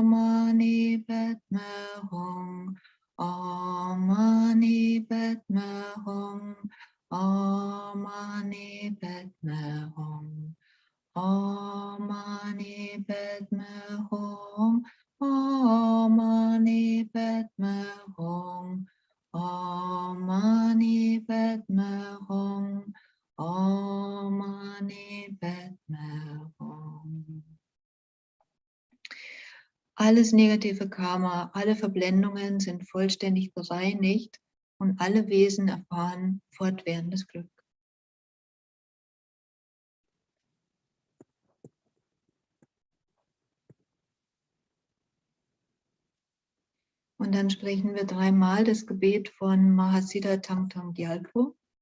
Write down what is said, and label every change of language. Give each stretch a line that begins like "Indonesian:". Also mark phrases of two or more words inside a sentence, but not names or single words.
Sanskrit: Mani Padme Hum, Om Mani Padme Hum, Om Mani Padme Hum, Om Mani Padme Hum, Om Mani Padme Hum, Om Mani Padme Hum, Om Mani Padme Hum.
German: Alles negative Karma, alle Verblendungen sind vollständig bereinigt und alle Wesen erfahren fortwährendes Glück. Und dann sprechen wir dreimal das Gebet von Mahasiddha Thangtong Gyalpo.